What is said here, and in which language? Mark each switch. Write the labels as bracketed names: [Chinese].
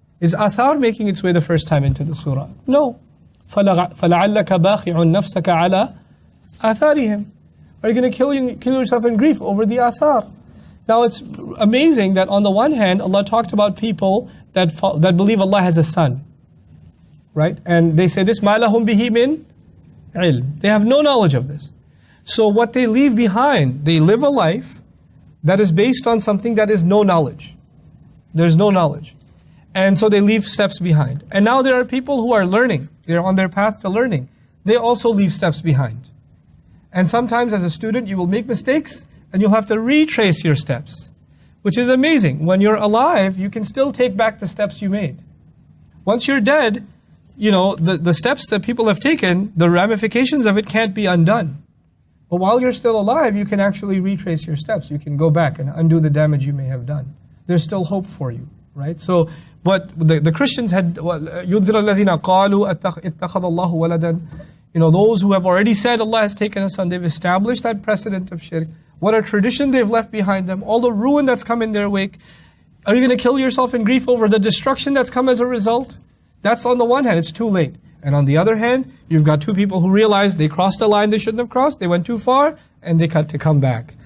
[English] Is athar making its way the first time into the surah? No. [Arabic] فَلَعَلَّكَ بَاخِعٌ نَفْسَكَ عَلَىٰ آثَارِهِمْ. [English] Are you going to kill yourself in grief over the athar? Now it's amazing that on the one hand, Allah talked about people that believe Allah has a son. Right? And they say this, [Arabic] مَا لَهُمْ بِهِ مِنْ عِلْمٍ. [English] They have no knowledge of this. So what they leave behind, they live a life that is based on something that is no knowledge. There's no knowledge. And so they leave steps behind. And now there are people who are learning. They're on their path to learning. They also leave steps behind. And sometimes as a student, you will make mistakes and you'll have to retrace your steps, which is amazing. When you're alive, you can still take back the steps you made. Once you're dead, you know, the steps that people have taken, the ramifications of it can't be undone. But while you're still alive, you can actually retrace your steps. You can go back and undo the damage you may have done. There's still hope for you, right? So what the Christians had, [Arabic] يُنذِرَ الَّذِينَ قَالُوا اتَّخَذَ اللَّهُ وَلَدًا. [English] You know, those who have already said Allah has taken a son, they've established that precedent of shirk. What a tradition they've left behind them. All the ruin that's come in their wake. Are you going to kill yourself in grief over the destruction that's come as a result? That's on the one hand, it's too late. And on the other hand, you've got two people who realized they crossed a line they shouldn't have crossed, they went too far, and they cut to come back.